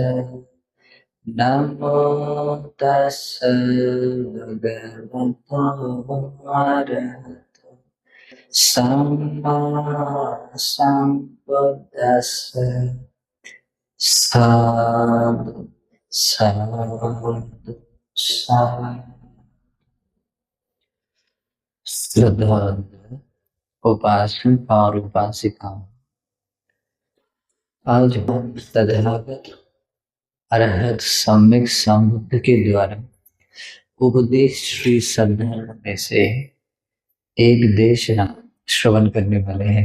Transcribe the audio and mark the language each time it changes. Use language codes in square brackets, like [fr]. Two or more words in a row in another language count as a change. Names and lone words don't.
[pi] नमो तस्से भगवतो अरहतो सम्मा सम्बुद्धस्से। साधु साधु साधु। [hi] श्रद्धांजलि उपासक और उपासिकाओं, आज हम तथागत अरहत सम्यक संबुद्ध के द्वारा उपदेश श्री सद्धर्म में से एक देशना श्रवण करने वाले हैं।